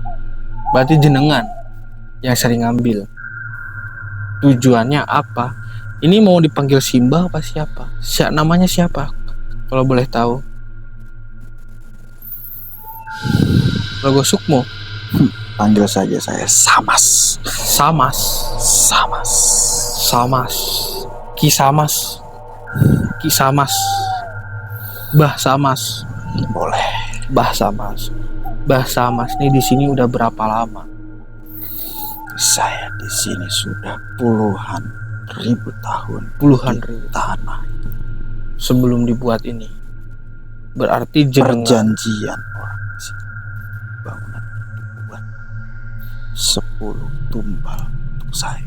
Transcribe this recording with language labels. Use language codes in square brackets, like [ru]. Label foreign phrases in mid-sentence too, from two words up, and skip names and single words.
[id] Berarti jenengan yang sering ngambil. Tujuannya apa? Ini mau dipanggil Simba apa siapa? Namanya siapa? Kalau boleh tahu. Logo Sukmo. Panggil saja saya Samas. Samas. Samas. Samas. Kisamas. Kisamas. Bah Samas. Boleh. Bah Samas. Bah Samas nih di sini udah berapa lama? Saya di sini sudah puluhan ribu tahun. Puluhan ribu tanah sebelum dibuat ini. Berarti perjanjian orang sini. Bangunan dibuat 10 tumbal untuk saya.